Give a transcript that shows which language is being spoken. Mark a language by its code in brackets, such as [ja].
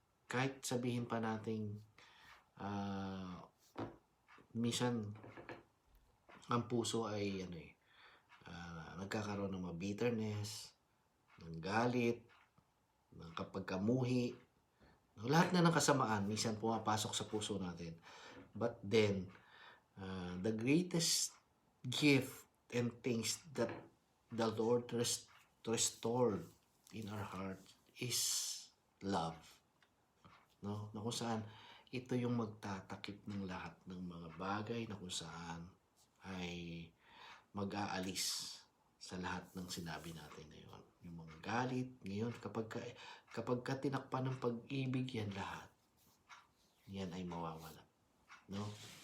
[tl] Kahit sabihin pa natin minsan ang puso ay nagkakaroon ng mga bitterness, ng galit, ng kapag kamuhi, lahat na ng kasamaan minsan pumapasok sa puso natin. [en] But then, the greatest gift and things that the Lord restored in our heart is love. [tl] No? Na kung saan ito yung magtatakip ng lahat ng mga bagay na kung saan ay mag-aalis sa lahat ng sinabi natin ngayon. Yung mga galit, ngayon kapag ka tinakpan ng pag-ibig yan lahat, yan ay mawawala. No?